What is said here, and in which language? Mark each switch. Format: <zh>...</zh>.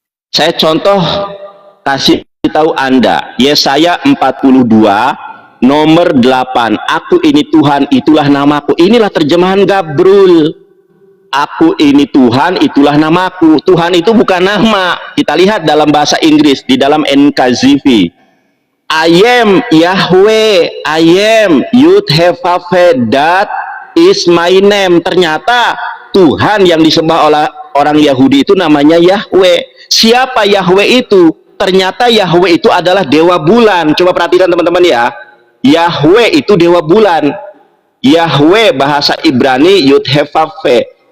<id>Saya contoh kasih tahu Anda, Yesaya 42 nomor 8, aku ini Tuhan, itulah namaku. Inilah terjemahan Gabrul. Aku ini Tuhan, itulah namaku. Tuhan itu bukan nama. Kita lihat dalam bahasa Inggris di dalam NKJV.</id> <en>I am Yahweh, I am Yud Hevaveh, that is my name.</en> <id>Ternyata Tuhan yang disembah oleh orang Yahudi itu namanya Yahweh. Siapa Yahweh itu? Ternyata Yahweh itu adalah dewa bulan. Coba perhatikan teman-teman ya. Yahweh itu dewa bulan. Yahweh bahasa Ibrani Yud Hevaveh.</id>